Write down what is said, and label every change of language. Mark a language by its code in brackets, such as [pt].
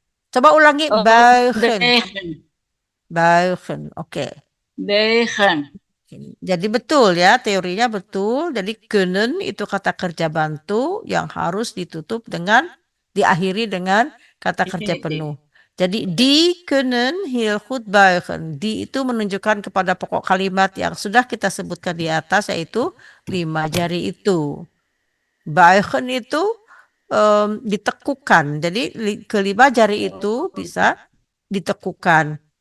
[id] Coba ulangi. Buigen. Buigen. Oke. [nl] Buigen. [id] Jadi betul ya, teorinya betul. Jadi kunnen itu kata kerja bantu yang harus ditutup dengan diakhiri dengan kata kerja penuh. Jadi [nl] die kunnen heel goed buigen. [id] Die itu menunjukkan kepada pokok kalimat yang sudah kita sebutkan di atas, yaitu 5 jari itu. Buigen itu ditekukan. Jadi kelima jari itu bisa ditekukan.